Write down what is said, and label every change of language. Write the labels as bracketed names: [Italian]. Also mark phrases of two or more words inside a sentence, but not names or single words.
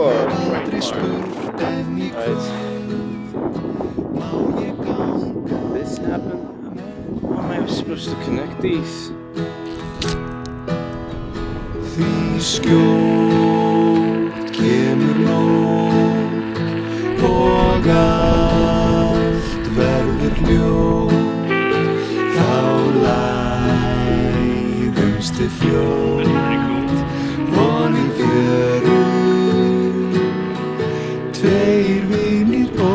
[Icelandic] aldrei spurt en í má ég ganga. [English] This happened? How am I supposed to connect these? [Icelandic] Því skjótt kemur nótt og allt verður hljótt, þá læðumst við fljótt, vonin fjörur, tveir vinir